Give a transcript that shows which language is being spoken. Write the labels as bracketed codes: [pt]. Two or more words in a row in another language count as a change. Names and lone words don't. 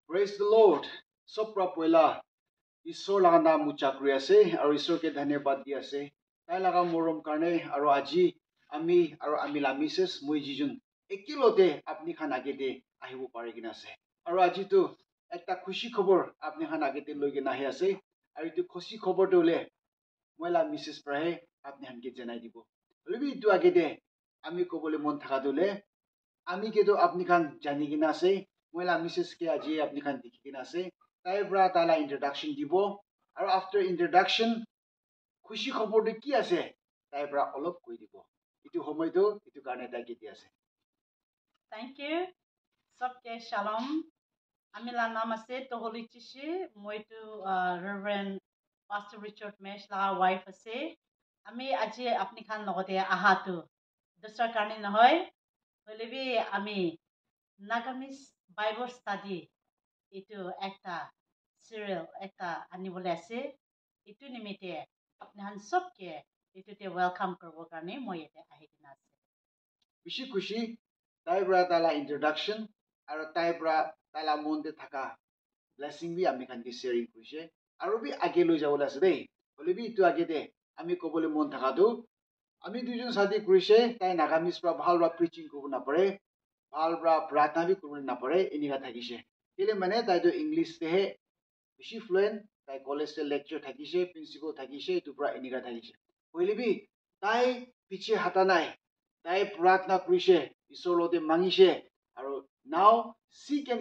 [en] Praise the Lord. [nag] Sopra poila. Isor laga na muchakri ase aro isor ke dhanyabad di ase. Tai laga morom karne aro aji ami aro amila Mrs. Moi jijun ekilote apni khan agete ahibo pare kina ase. Aro aji tu ekta khushi khobor apni khan agete loi kena ahi ase. Aro itu khushi khobor to le moila Mrs. prahe apni khan ke janai dibo. Lebi itu agete ami kobole mon thaka dole ami ke to apni khan jani kina ase. Moila Mrs. ke aji apni khan dikhi kina ase. Tai bra tala introduction dibo. Aro [en] after introduction [nag] khushi khobor de ki ase tai bra olop koi dibo. Itu homoy to itu karne tai ke di ase. [en] Thank you. [nag] Sabke shalom. Amila namaste toholi chishi. Moi to Reverend Pastor Richard Mesh la wife ase. Ami aji apni khan logote ahatu. Dusra karne nahoy. Holebi ami Nagamis [en] Bible study [nag] itu ekta serial ekta anibole ase. Itu nimite apni han sabke itu te welcome korbo karne moi ete ahikina ase. Bishi khushi tai bra tala introduction aro tai bra tala monde thaka blessing bi ami khan ke sharing kuise. Aro bi age loi jabola ase dei. Holebi itu age de ami kobole mon thaka do ami dujon sathi korise tai Nagamese pora bhal ra preaching koribo na pore bhal ra prarthana bi koribo na pore enigina thakise kele mane tai to English tehe beshi fluent tai college te lecturer thakise principal thakise itu pora enigina thakise koilebi tai piche hata nai tai prarthana korise Ishwor te mangise aru nao si ken